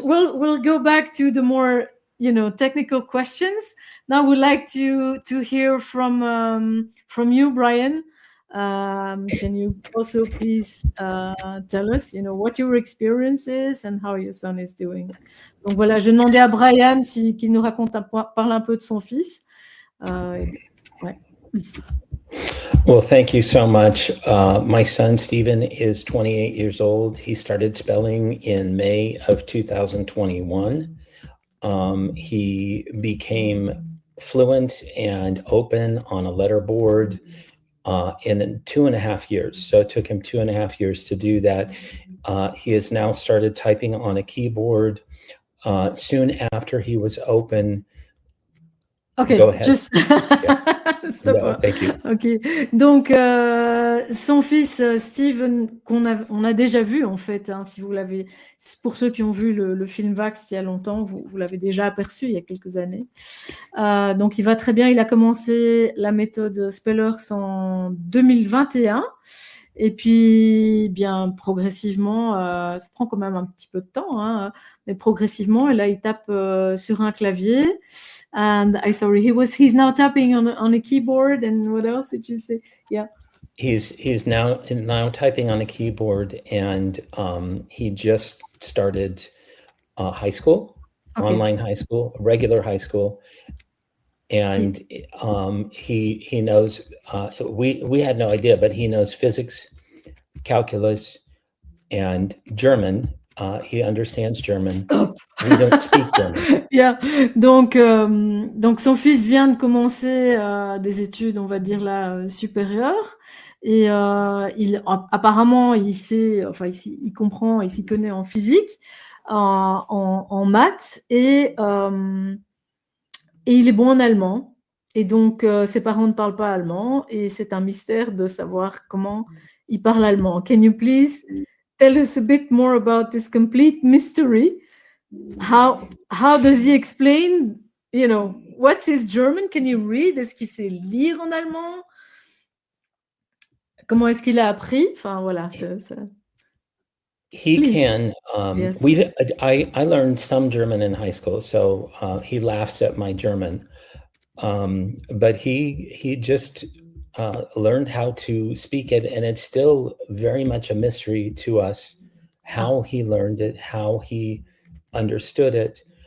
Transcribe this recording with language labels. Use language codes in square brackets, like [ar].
[en] We'll go back to the more, technical questions. Now we'd like to hear from you, Brian. Can you also please tell us, what your experience is and how your son is doing? [fr] Donc voilà, je demandais à Brian qu'il nous parle un peu de son fils. Ouais. [en] Well, thank you so much. My son, Stephen, is 28 years old. He started spelling in May of 2021. He became fluent and open on a letterboard in 2.5 years. So it took him 2.5 years to do that. He has now started typing on a keyboard. Soon after he was open. Okay, go ahead. Just stop. No, thank you. [fr] Ok, donc son fils Steven, on a déjà vu en fait, si vous l'avez, pour ceux qui ont vu le film Vax il y a longtemps, vous l'avez déjà aperçu il y a quelques années. Donc il va très bien, il a commencé la méthode Spellers en 2021. Et puis, bien progressivement, ça prend quand même un petit peu de temps, mais progressivement, et là, il tape sur un clavier. [en] And he's now tapping on a keyboard. And what else did you say? Yeah. He's now typing on a keyboard, and he just started high school, online high school, regular high school. And he knows, we had no idea, but he knows physics, calculus, and German. He understands German. We don't speak German. Yeah. [fr] Donc son fils vient de commencer des études, on va dire là, supérieures. Et apparemment, il sait, il comprend, il s'y connaît en physique, en maths, et il est bon en allemand. Et donc, ses parents ne parlent pas allemand, et c'est un mystère de savoir comment il parle allemand. [en] Can you please tell us a bit more about this complete mystery? How does he explain, what's his German? Can you read? [fr] Est-ce qu'il sait lire en allemand? Comment est-ce qu'il a appris? Enfin, voilà. [en] He can. Yes. I learned some German in high school, so he laughs at my German. But he just learned how to speak it, and it's still very much a mystery to us how he learned it, how he understood it.